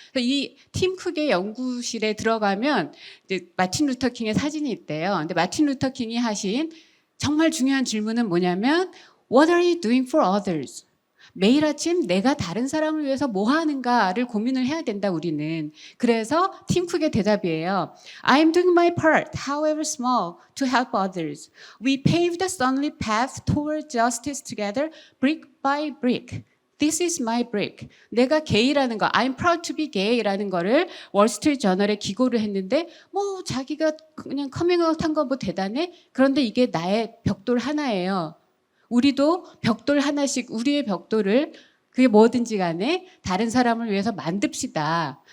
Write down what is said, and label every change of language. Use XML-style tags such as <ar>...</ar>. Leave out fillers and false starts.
<ko>이 팀 쿡의 연구실에 들어가면 이제 마틴 루터 킹의 사진이 있대요. 근데 마틴 루터 킹이 하신 정말 중요한 질문은 뭐냐면</ko> <en>What are you doing for others?</en> <ko>매일 아침 내가 다른 사람을 위해서 뭐 하는가를 고민을 해야 된다 우리는. 그래서 팀 쿡의 대답이에요.</ko> <en>I'm doing my part, however small, to help others. We pave the sunlit path toward justice together, brick by brick. This is my brick.</en> <ko>내가 게이라는 거,</ko> <en>I'm proud to be gay</en> <ko>라는 거를 월스트리트 저널에 기고를 했는데 뭐 자기가 그냥 커밍아웃 한 거 뭐 대단해? 그런데 이게 나의 벽돌 하나예요. 우리도 벽돌 하나씩 우리의 벽돌을 그게 뭐든지 간에 다른 사람을 위해서 만듭시다.</ko>